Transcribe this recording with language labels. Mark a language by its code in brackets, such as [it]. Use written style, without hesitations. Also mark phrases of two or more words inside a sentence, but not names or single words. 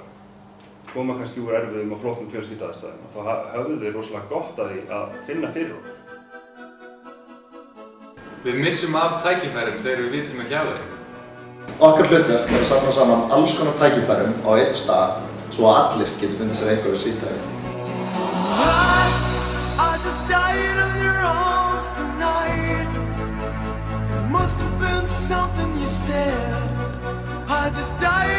[is] Koma kannski úr erfiðum og flóknum fjölskylduaðstæðum og þá höfðu þeir rosalega gott að því að finna fyrir okkur. Við missum af tækifærum þegar við vitum ekki af þeim. Okkar hlutverk er að safna saman alls konar tækifærum á einn stað svo að allir getur fundið sér einhverju síðdæmi. [en] I just died in your arms tonight. It must have been something you said. I just died.